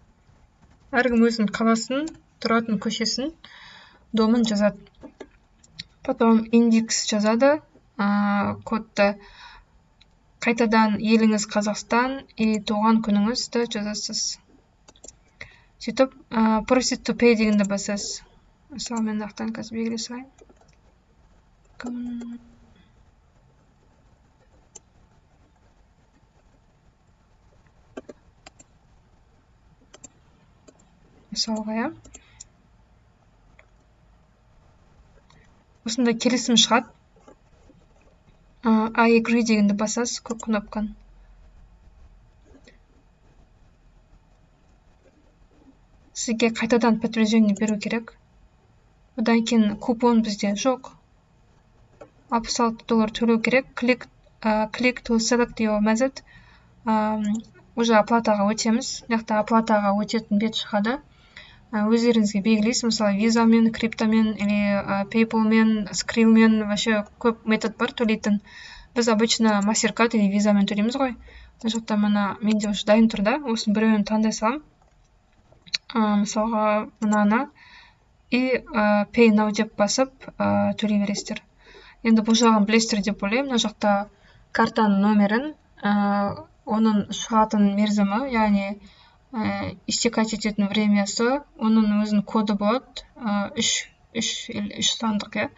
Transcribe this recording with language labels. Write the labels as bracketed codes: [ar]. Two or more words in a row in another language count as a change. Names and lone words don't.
[kk] Әркім өзінің қаласын, тұратын көшесін, домын жазады. потом индекс жазады, кодты қайтадан еліңіз Қазақстан и туған күніңізді жазасыз. Сөйтіп, [en] proceed to pay [kk] дегенді басасыз. Мысалы, мен ақтан қазір белгілей салайын. Мысалға, иә. Осында келісім шығады. [en] I agree [kk] дегенді басасыз, көк кнопканы. Сізге қайтадан подтверждение беру керек. Одан кейін купон бізде жоқ. $66 төлеу керек. [en] Click to select your method. [kk] Уже оплатаға өтеміз. Яқта оплатаға өтетін бет шығады. Өздеріңізге белгілейсіз, мысалы, визамен, криптомен, или PayPal-мен, Skrill-мен, вообще көп метод бар төлейтін. Біз обычно MasterCard или визамен төлейміз ғой. Жақта мына менде уже дайын тұр да, осының біреуін таңдай салам. Мысалға, мынаны и [en] Pay Now [kk] деп басып төлей бересіздер. Енді бұл жағын білесіздер деп ойлаймын. Мына жақта картаның номерін, оның шығатын мерзімі, яғни истекать ететін времясы, оның өзінің коды болады, 3 сандық, иә.